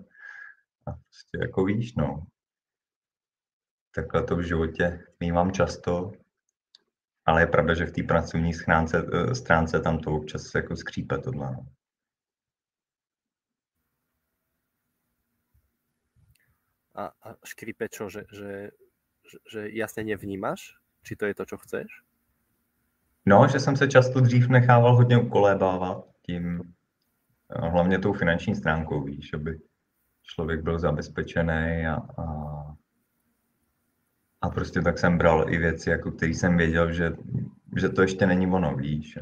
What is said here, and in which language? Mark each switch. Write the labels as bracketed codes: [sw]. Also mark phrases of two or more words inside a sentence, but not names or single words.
[cs] A prostě jako víš, no. Takhle to v životě mívám často, ale je pravda, že v té pracovní stránce tam to občas jako skřípe tohle. No. [sk] a škripe čo, že jasne nevnímaš, či to je to, čo chceš? [cs] No, že jsem se často dřív nechával hodně ukolébávat tím, hlavně tou finanční stránkou, víš, aby člověk byl zabezpečený a prostě tak jsem bral i věci, jako který jsem věděl, že to ještě není ono, víš.